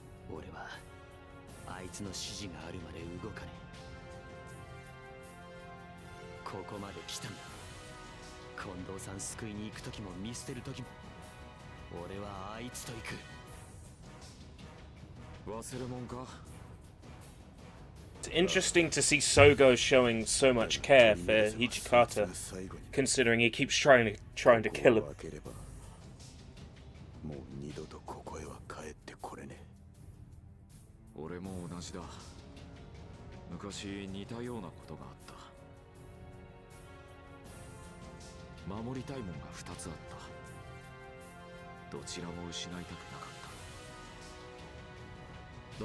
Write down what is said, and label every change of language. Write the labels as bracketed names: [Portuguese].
[Japanese] 俺はあいつの指示があるまで動かねえ。ここまで来たんだ。近藤さん救いに行く時も見捨てる時も俺はあいつと行く。忘れもんか。 [English] It's interesting to see Sogo showing so much care for Hijikata, considering he keeps trying to kill him. [Japanese] もう二度とここへは帰ってこれねえ。俺も同じだ。昔似たようなことがあった。守りたいもんが2つあった。どちらも失いたくなかった。